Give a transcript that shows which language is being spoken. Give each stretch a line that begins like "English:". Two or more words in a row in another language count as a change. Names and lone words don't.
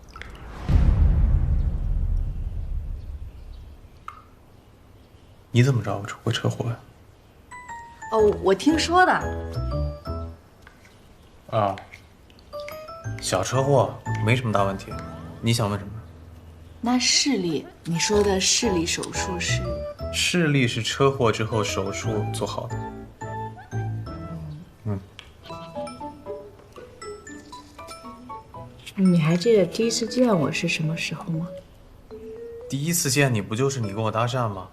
Chinese: 你怎么知道我出过车禍呀？哦，我听说的。啊，小车祸没什么大问题。你想問什麼？那視力，你說的視力手術是？視力是車禍之後手術做好的。你還記得第一次見我是什麼時候嗎？第一次見你不就是你跟我搭訕嗎？